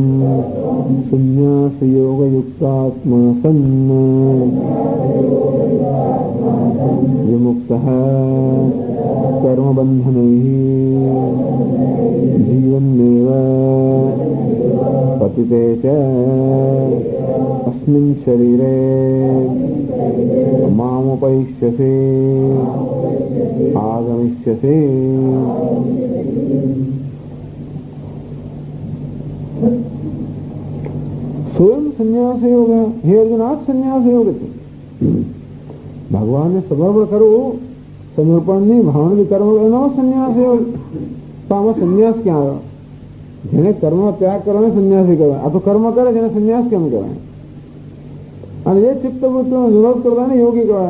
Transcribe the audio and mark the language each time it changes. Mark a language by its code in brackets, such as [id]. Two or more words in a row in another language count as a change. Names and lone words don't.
[sa] संन्यासयोगयुक्तात्मा सन् विमुक्तः कर्मबन्धनैः जीवन्नेव पतिते च अस्मिन् शरीरे मामुपैष्यसे आगमिष्यसे। [gu] સ્વયં સંન્યાસ યોગ હે અર્જુન, આજ સંન્યાસ યોગ છે. ભગવાનને સમર્પણ કરવું, સમર્પણની ભાવનાથી કર્મ એનો સંન્યાસ યોગ. તો આમાં સંન્યાસ ક્યાં આવ્યો? જેને કર્મ ત્યાગ કરવાનો સંન્યાસી કહેવાય. આ તો કર્મ કરે જેને સંન્યાસ કેમ કહેવાય? અને એ ચિત્તવૃત્તિનો નિરોધ કરતાને યોગી કહેવાય.